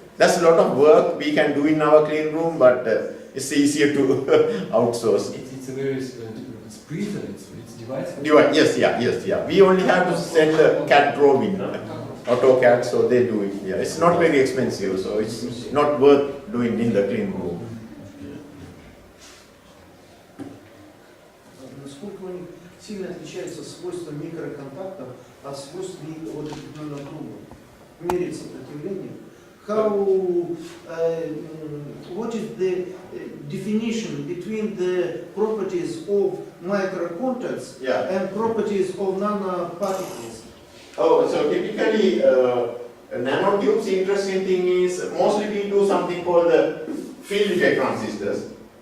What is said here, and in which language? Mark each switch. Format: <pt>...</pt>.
<en>That's a lot of work we can do in our clean room, but it's easier to outsource. It's a very it's printer, it's device. Yes, yeah. We only have to send a CAD drawing, AutoCAD, so they do it. Yeah, it's not very expensive, so it's not worth doing in the clean room.</en> <ru>Насколько у них сильно отличаются свойства микроконтактов от свойств вот этих круга? Мерить сопротивление.</ru> <en>What is the definition between the properties of microcontacts and properties of nanoparticles? Oh, so typically nanotubes, interesting thing is mostly we do something called the field effect transistors.</en>